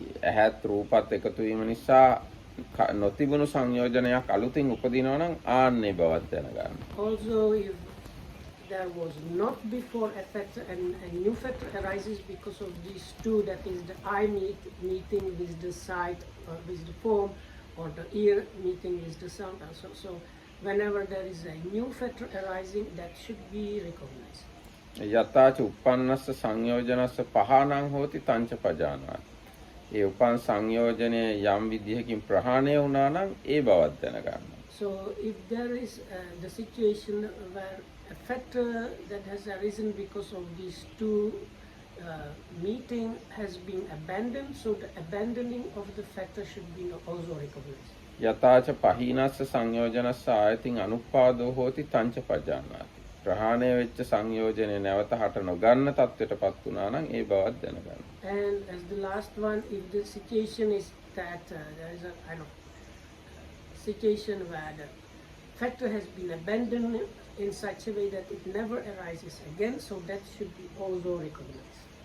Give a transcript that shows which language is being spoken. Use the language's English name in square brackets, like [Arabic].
[Sinhala] ඇහත් රූපත් එකතු වීම නිසා නොතිබුණු සංයෝජනයක් අලුතින් උපදිනවා නම් ආන්නේ බවත් දැනගන්න. [English] Also, if there was not before a factor and a new factor arises because of these two, that is the eye meeting with the sight or with the form, or the ear meeting with the sound. So whenever there is a new factor arising, that should be recognized. [Pali] යතාච උප්පන්නස්ස සංයෝජනස්ස පහනං හෝති තංච පජානාති. [Sinhala] ඒ උපන් සංයෝජනයේ යම් විදිහකින් ප්‍රහාණය වුණා නම් ඒ බවත් දැනගන්න. [English] So if there is the situation where a factor that has arisen because of these two meeting has been abandoned, so the abandoning of the factor should be also recognized. [Pali] යතාච පහීනස්ස සංයෝජනස්ස ආයතින් අනුපාදෝ හෝති තංච පජානාති. [Sinhala] ප්‍රහාණය වෙච්ච සංයෝජනේ නැවත හට නොගන්න තත්ත්වයටපත් වුණා නම් ඒ බවත් දැනගන්න. [English] And as the last one, if the situation is that there is a kind of situation where the factor has been abandoned in such a way that it never arises again, so that should be also recognized.